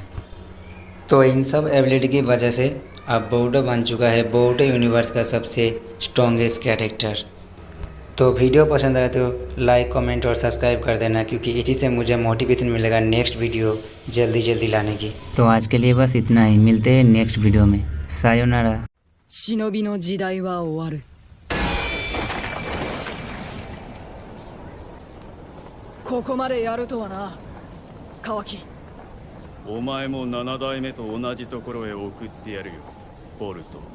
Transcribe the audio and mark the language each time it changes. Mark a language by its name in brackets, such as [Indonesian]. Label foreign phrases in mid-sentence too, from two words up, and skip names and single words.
[Hindi] तो इन सब एबिलिटी की वजह से अब बोरुटो बन चुका है बोरुटो यूनिवर्स का सबसे स्ट्रॉन्गेस्ट कैरेक्टर। तो वीडियो पसंद आए तो [English] like comment [Hindi] और सब्सक्राइब कर देना, क्योंकि इसी से मुझे मोटिवेशन मिलेगा [English] next video [Hindi] जल्दी लाने की। तो आज के लिए बस इतना ही, मिलते हैं [English] next video [Hindi] में। सायोनारा। [Japanese] 忍びの時代は終わる。ここまでやるとはな、カワキ。お前も7代目と同じところへ送ってやるよ、ボルト。